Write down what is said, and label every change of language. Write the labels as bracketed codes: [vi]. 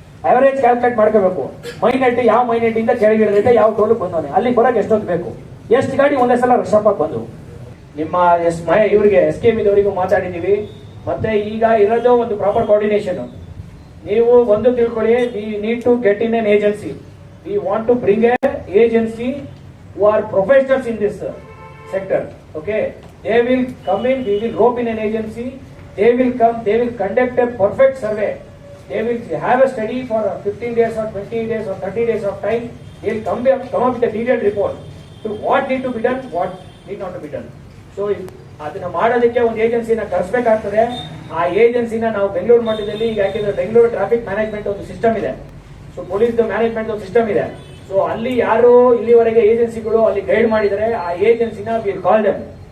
[kn] Average calculate ಮಾಡ್ಕೋಬೇಕು. ಮೈನೆಟ್ ಯಾವ ಮೈನೆಟ್ ಇಂದ ಕೆಳಗಿಳಿದ್ರೆ ಯಾವ ಟೋಲ್ ಬಂದವನೆ ಅಲ್ಲಿ ಬರಕ್ ಎಷ್ಟೊತ್ತು ಬೇಕು, ಎಷ್ಟು ಗಾಡಿ ಒಂದೇ ಸಲ ರಶ್ ಅಪ್ ಬಂದು. ನಿಮ್ಮ ಇವರಿಗೆ SKM ಇದವರಿಗೂ ಮಾತಾಡಿದೀವಿ. ಮತ್ತೆ ಈಗ ಇರೋದು ಒಂದು ಪ್ರಾಪರ್ ಕೋಆರ್ಡಿನೇಷನ್. ನೀವು ಒಂದು ತಿಳ್ಕೊಳ್ಳಿ, [en] We need to get in an agency. We want to bring a agency who are professionals in this sector. Okay, they will come in, we will rope in an agency, they will come, they will conduct a perfect survey, they will have a study for 15 days or 20 days or 30 days of time. They will come up with a detailed report to what need to be done, what need not to be done. [kn] So ಅದನ್ನ ಮಾಡೋದಕ್ಕೆ ಒಂದು ಏಜೆನ್ಸಿನ ಕರೆಸಬೇಕಾಗ್ತದೆ. ಆ ಏಜೆನ್ಸಿನ ನಾವು ಬೆಂಗಳೂರು ಮಟ್ಟದಲ್ಲಿ ಈಗ ಯಾಕೆಂದ್ರೆ Bengaluru traffic management ಒಂದು system ಇದೆ, ಸೊ ಪೊಲೀಸ್ ಮ್ಯಾನೇಜ್ಮೆಂಟ್ ಒಂದು ಸಿಸ್ಟಮ್ ಇದೆ. ಸೊ ಅಲ್ಲಿ ಯಾರು ಇಲ್ಲಿವರೆಗೆ ಏಜೆನ್ಸಿಗಳು ಅಲ್ಲಿ ಗೈಡ್ ಮಾಡಿದರೆ ಆ ಏಜೆನ್ಸಿನ [en] Will call them.